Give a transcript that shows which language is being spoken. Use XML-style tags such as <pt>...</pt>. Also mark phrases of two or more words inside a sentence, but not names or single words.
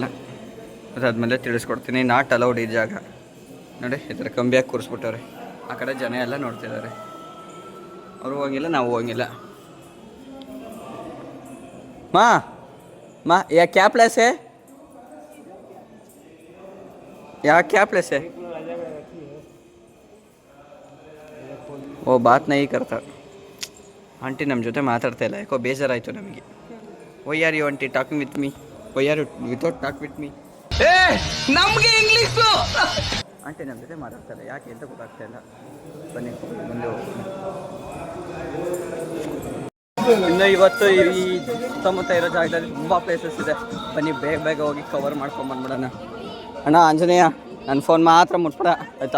<kn>ಅದಾದಮೇಲೆ ತಿಳಿಸ್ಕೊಡ್ತೀನಿ.</kn> <en>not allowed</en> <kn>ಈ ಜಾಗ ನೋಡಿ. ಈ ಥರ ಕಂಬಿಯಾಗಿ ಕೂರಿಸ್ಬಿಟ್ಟವ್ರೆ. ಆ ಕಡೆ ಜನ ಎಲ್ಲ ನೋಡ್ತಿದ್ದಾರೆ. ಅವರು ಹೋಗಿಲ್ಲ, ನಾವು ಹೋಗಿಲ್ಲ.</kn> <hi>माँ यह क्या प्लेस है? यहाँ क्या प्लेस है? वो बात नहीं करता.</hi> <kn>ಆಂಟಿ ನಮ್ಮ ಜೊತೆ ಮಾತಾಡ್ತಾ ಇಲ್ಲ, ಯಾಕೋ ಬೇಜಾರಾಯಿತು ನಮಗೆ.</kn> <en>Why are you aunty talking with me? Why are you without talk with me?</en> <kn>ನಮಗೆ ಇಂಗ್ಲೀಷು. ಆಂಟಿ ನಮ್ಮ ಜೊತೆ ಮಾತಾಡ್ತಾರೆ, ಯಾಕೆ ಅಂತ ಗೊತ್ತಾಗ್ತಾ ಇಲ್ಲ. ಬನ್ನಿ ಮುಂದೆ ಹೋಗೋಣ. ಇನ್ನು ಇವತ್ತು ಈ ಸುತ್ತಮುತ್ತ ಇರೋ ಜಾಗದಲ್ಲಿ ತುಂಬ ಪ್ಲೇಸಸ್ ಇದೆ. ಬನ್ನಿ ಬೇಗ ಬೇಗ ಹೋಗಿ ಕವರ್ ಮಾಡ್ಕೊಂಬಂದ್ಬಿಡೋಣ. ಅಣ್ಣ ಆಂಜನೇಯ, ನನ್ನ ಫೋನ್ ಮಾತ್ರ ಮುಟ್ಬಿಡ ಆಯಿತಾ?</kn>